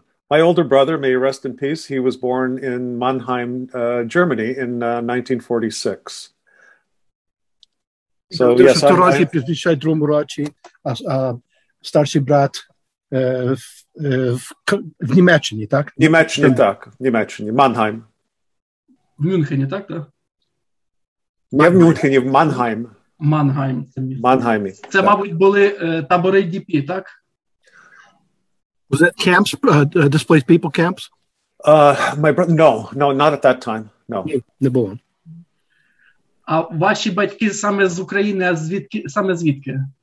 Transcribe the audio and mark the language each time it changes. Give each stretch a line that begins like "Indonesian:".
English: My older brother, may he rest in peace, he was born in Mannheim, Germany in 1946. So, yes,
Ukrainian: в Торонті в 52 році, а старший брат в Німеччині, так? В Німеччині, Маннхайм. В Мюнхені, так? Не в Мюнхені, в Маннхайм. Маннхайм. Маннхаймі. Це, мабуть, були табори ДП, так?
English: Was that camps, displaced people camps? My brother, no, not at that time. No.
Ukrainian: Не було. А ваші батьки саме з України, а саме звідки?